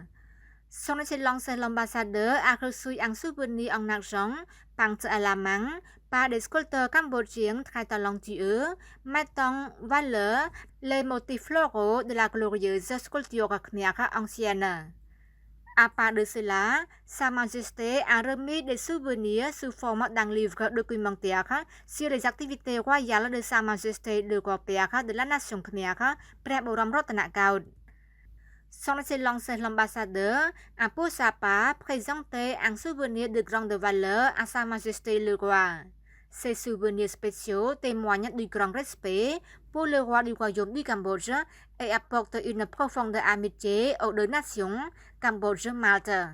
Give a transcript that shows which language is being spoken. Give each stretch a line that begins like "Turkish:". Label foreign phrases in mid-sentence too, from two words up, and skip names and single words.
French: Son Excellence l'ambassadeur a reçu un souvenir en argent peint à la main par des sculpteurs cambodgiens très talentueux, mettant en valeur les motifs floraux de la glorieuse sculpture khmer ancienne. À part de cela, Sa Majesté a remis des souvenirs sous forme d'un livre documentaire sur les activités royales de Sa Majesté le roi-père de la nation Khmer,ព្រះបរមរតនកោដ្ឋ Son Excellence l'ambassadeur a pour sa part présenté un souvenir de grande valeur à Sa Majesté le roi. Ces souvenirs spéciaux témoignent du grand respect pour le roi du royaume du Cambodge et apportent une profonde amitié aux deux nations, Cambodge-Malte.